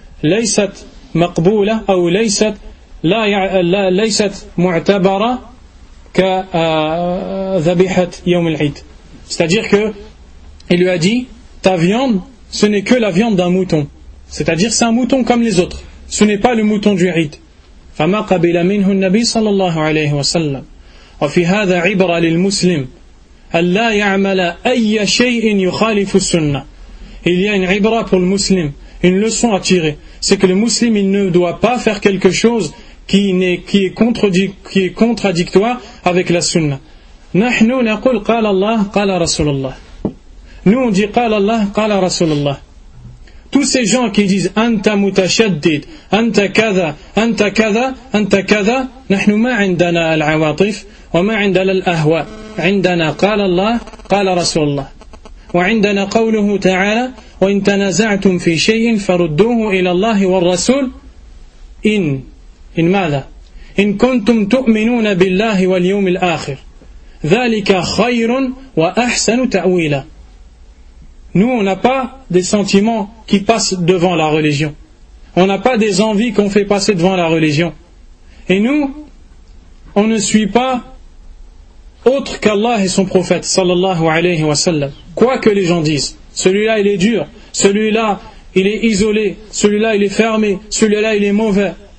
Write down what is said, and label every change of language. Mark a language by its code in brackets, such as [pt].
[ar] Laysat maqboula ou laysat لا ليست معتبرة كذبيحة يوم العيد. [fr] C'est-à-dire que il lui a dit, ta viande, ce n'est que la viande d'un mouton. C'est-à-dire, c'est un mouton comme les autres. Ce n'est pas le mouton du عيد. [ar] فما قبل منه النبي صلى الله عليه وسلم. وفي هذا عبرة للمسلم ألا يعمل أي شيء يخالف السنة. [fr] Il y a une عبرة pour le musulman. Une leçon à tirer, c'est que le musulman il ne doit pas faire quelque chose qui est contradictoire avec la sunna. [ar] Nahnu naqul qala Allah qala Rasulullah. [fr] Nous on dit [ar] qala Allah qala Rasulullah. [fr] Tous ces gens qui disent [ar] anta mutashaddid, anta kada, anta kada, anta kada, nahnu ma indana al-awatif wa ma indana al-ahwa. Indana qala Allah qala Rasulullah. وعندنا قوله تعالى وإن تنازعتم في شيء فردوه إلى الله والرسول إن ماذا إن كنتم تؤمنون بالله واليوم الآخر ذلك خير وأحسن تأويلا. [fr] Nous, on n'a pas des sentiments qui passent devant la religion. On n'a pas des envies qu'on fait passer devant la religion. Et nous, on ne suit pas autre qu'Allah et son prophète, sallallahu alayhi wa sallam. Quoi que les gens disent, celui-là, il est dur, celui-là, il est isolé, celui-là, il est fermé, celui-là, il est mauvais.